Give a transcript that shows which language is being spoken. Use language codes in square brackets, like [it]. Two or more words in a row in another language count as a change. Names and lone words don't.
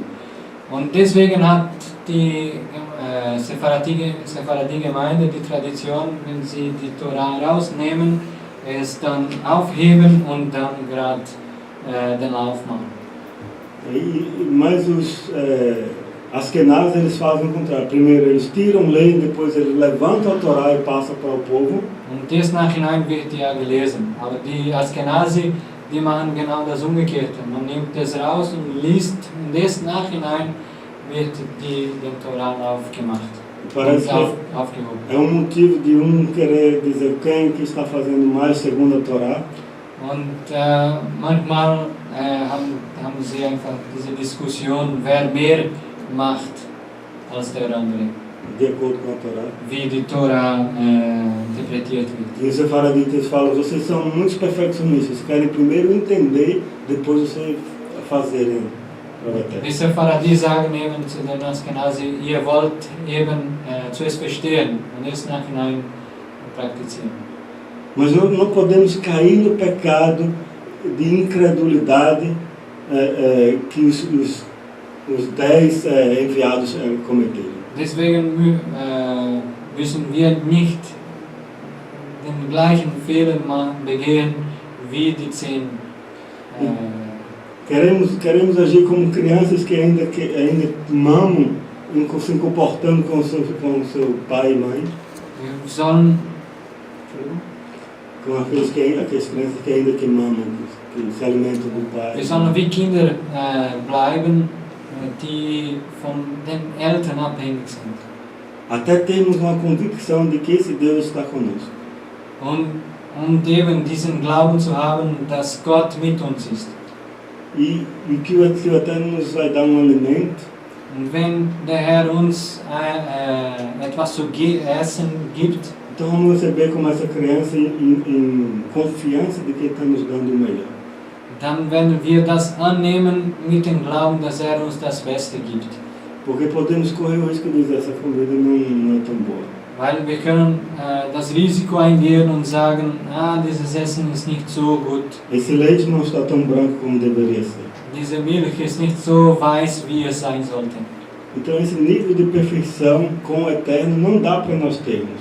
[de] Und deswegen hat die Sepharadi-Gemeinde die Tradition, wenn sie die Torah rausnehmen, es dann aufheben und dann gerade den Lauf machen. [pt] Mas os Askenazes eles fazem o contrário. Primeiro eles tiram, leem, depois eles levantam a Torá e passam para o povo. [de] Und das nachhinein wird ja gelesen. Aber die Askenazi, die machen genau das Umgekehrte. Man nimmt das raus und liest, und das nachhinein wird die Torah aufgemacht. [pt] Parece [de] aufgehoben. [pt] É motivo de querer dizer quem que está fazendo mais segundo a Torá. [de] Und manchmal haben sie einfach diese Diskussion, wer mehr macht als der andere. [pt] De acordo com a Torá. [de] Wie die Torah interpretiert wird. [pt] E os Sefaraditas falam, vocês são muitos perfeccionistas, querem primeiro entender, depois vocês fazerem. [de] Die Sepharadi sagen eben zu den Askenazi, ihr wollt eben zuerst verstehen und erst nachhinein praktizieren. [pt] Mas não podemos cair no pecado de incredulidade que os 10 enviados cometeram. [de] Deswegen müssen wir nicht den gleichen Fehler begehen wie die 10. [pt] Queremos agir como crianças que ainda mamam, se comportando com seu pai e mãe. [de] Wir sollen [pt] com aquelas crianças que ainda mamam, que se alimentam do pai. [de] Wir sollen wie Kinder bleiben, die von den Eltern abhängig sind. [pt] Até termos uma convicção de que esse Deus está conosco. [de] Und eben diesen Glauben zu haben, dass Gott mit uns ist. [pt] E que o Eterno nos vai dar alimento. [de] Und wenn der Herr uns etwas zu essen gibt, [pt] então vamos receber como essa criança em confiança de que está nos dando o melhor. [de] Dann werden wir das annehmen mit dem Glauben, dass er uns das Beste gibt. [pt] Porque podemos correr o risco de dizer essa comida não é tão boa. [de] Weil wir können das Risiko eingehen und sagen, dieses Essen ist nicht so gut. [pt] Esse leite não está tão branco como deveria ser. [de] Diese Milch ist nicht so weiß, wie es sein sollte. [pt] Então esse nível de perfeição com o Eterno não dá para nós termos.